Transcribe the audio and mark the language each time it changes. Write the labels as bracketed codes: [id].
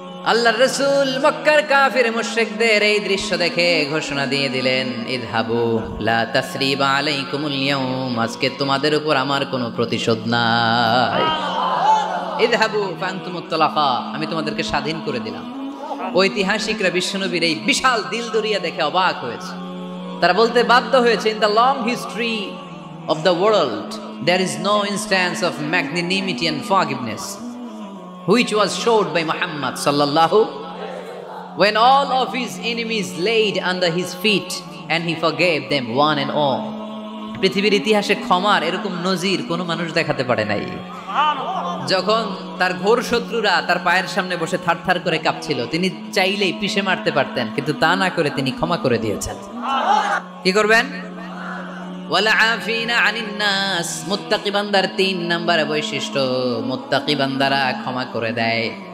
[bn] আল্লাহর রাসূল মক্কার কাফির মুশরিকদের এই দৃশ্য দেখে ঘোষণা দিয়ে দিলেন, [ar] ইযহাবু লা তাসরিবা আলাইকুমুল ইয়াউম, [bn] আজকে তোমাদের উপর আমার কোনো প্রতিশোধ নাই। [ar] ইযহাবু ফাআনতুমুত তালাকা, [bn] আমি তোমাদেরকে স্বাধীন করে দিলাম। ঐতিহাসিকরা বিশ্বনবীর এই বিশাল দিলদরিয়া দেখে অবাক হয়েছে। [en] তারা বলতে বাধ্য হয়েছে, in the long history of the world there is no instance of magnanimity and forgiveness which was showed by Muhammad sallallahu, when all of his enemies laid under his feet and he forgave them one and all. [bn] পৃথিবীর ইতিহাসে ক্ষমার এরকম নজির কোনো মানুষ দেখাতে পারে নাই। যখন তার ঘোর শত্রুরা তার পায়ের সামনে বসে থারথার করে কাঁপছিল, তিনি চাইলেই পিষে মারতে পারতেন, কিন্তু তা না করে তিনি ক্ষমা করে দিয়েছেন। কি করবেন? [ar] ওয়ালা আফিনা আনিন নাস, [bn] মুত্তাকি বান্দার 3 নাম্বার বৈশিষ্ট্য, মুত্তাকি বান্দারা ক্ষমা করে দেয়।